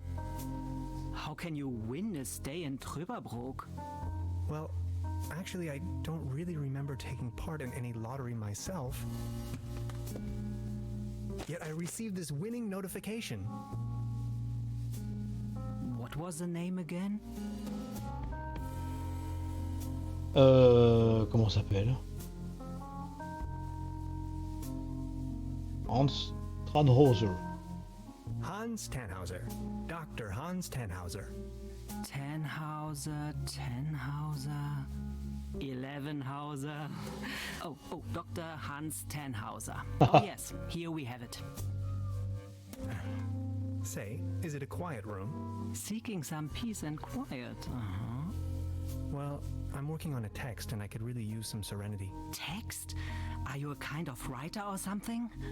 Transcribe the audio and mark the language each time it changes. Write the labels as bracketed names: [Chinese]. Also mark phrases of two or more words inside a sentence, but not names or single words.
[English] How can you win a stay in Trüberbrook? Well, actually, I don't really remember taking part in any lottery myself. Yet I received this winning notification. What was the name again? [French] Comment ça s'appelle? [English] Hans Tranhauser. Hans Tannhauser. Dr. Hans Tannhauser. Tannhauser, 11hauser. Oh, Dr. Hans Tannhauser. Oh yes, here we have it. Say, is it a quiet room? Seeking some peace and quiet. Well, I'm working on a text and I could really use some serenity. Text? Are you a kind of writer or something?